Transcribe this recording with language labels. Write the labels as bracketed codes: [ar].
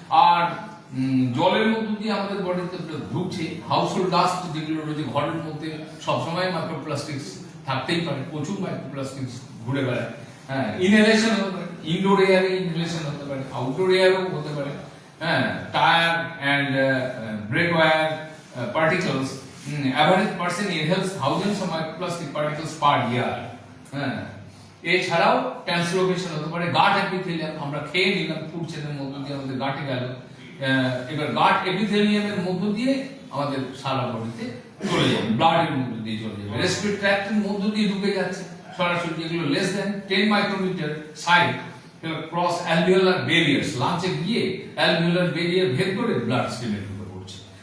[bn] আর জলের মধ্যে দিয়ে আমাদের বডিতে ঢুকছে, হাউসহোল্ড ডাস্ট যেগুলো রয়েছে ঘরের মধ্যে সবসময় মাইক্রোপ্লাস্টিক্স থাকতেই পারে, প্রচুর মাইক্রোপ্লাস্টিক্স ঘুরে বেড়ায়। হ্যাঁ, ইনহেলেশন হতে পারে, ইনডোর এয়ারে ইনহেলেশন হতে পারে, আউটডোর এয়ারও হতে পারে। [en] হ্যাঁ, tyre and brake wear particles, average person inhales thousands of microplastic particles per year. [bn] হ্যাঁ, এছাড়াও ট্রান্সলোকেশন হতে পারে, গাট এপিথেলিয়াম আমরা খেয়ে নিলাম, ফুড চেনের মধ্য দিয়ে আমাদের গাটে গেল, এবার গাট এপিথেলিয়ামের মধ্য দিয়ে আমাদের সারা বডিতে চলে যাবে, ব্লাডের মধ্য দিয়ে চলে যাবে, রেসপিরেটরি ট্র্যাক্টের মধ্য দিয়ে ঢুকে যাচ্ছে সরাসরি, যেগুলো less than 10 micrometer side cross alveolar barriers, লাঞ্চে গিয়ে অ্যালভিওলার ব্যারিয়ার ভেদ করে ব্লাড স্ট্রিমে ঢুকে পড়ছে।